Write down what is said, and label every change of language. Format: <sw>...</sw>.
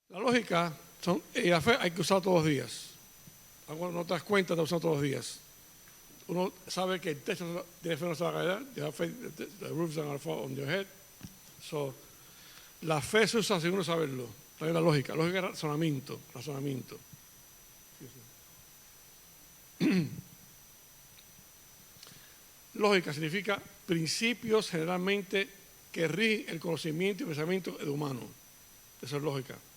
<es>La lógica y la fe hay que usar todos los días. Cuando no te das cuenta, te usas todos los días. Uno sabe que el techo de fe no se va a caer.</es> <en>The roof's not going to fall on your head.</en> <es>So, la fe se usa sin uno saberlo. También la lógica. Lógica es razonamiento. Lógica significa principios generalmente que rigen el conocimiento y pensamiento humano. Eso es lógica.</es>